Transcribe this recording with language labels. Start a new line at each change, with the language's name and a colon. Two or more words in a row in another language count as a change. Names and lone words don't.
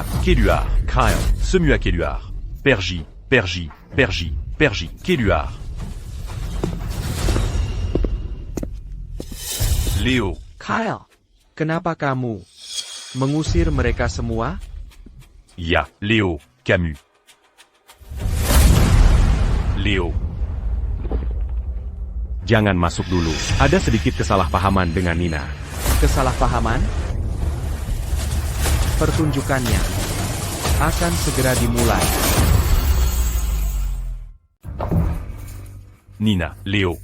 Indonesian: Keluar. Kyle. Semua keluar. Pergi. Keluar. Léo. Kyle, kenapa kamu mengusir mereka semua? Ya. Léo. Camus. Léo. Jangan masuk dulu. Ada sedikit kesalahpahaman dengan Nina. Kesalahpahaman? Pertunjukannya akan segera dimulai. Nina. Léo.